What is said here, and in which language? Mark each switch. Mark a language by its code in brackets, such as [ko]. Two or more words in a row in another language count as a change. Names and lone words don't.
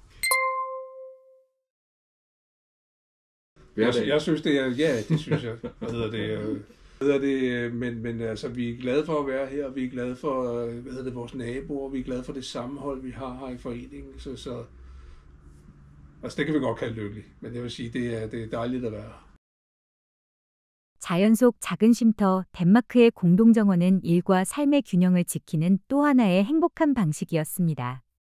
[da] Jeg synes, det er, ja, det synes jeg. Men altså, vi er glade for at være her, og vi er glade for vores naboer, vi er glade for det sammenhold, vi har her i foreningen. Så Altså det kan vi godt kalde lykkelig, men jeg vil sige, det er dejligt at være her. [ko] 자연 속 작은 쉼터 덴마크의 공동정원은 일과 삶의 균형을 지키는 또 하나의 행복한 방식이었습니다.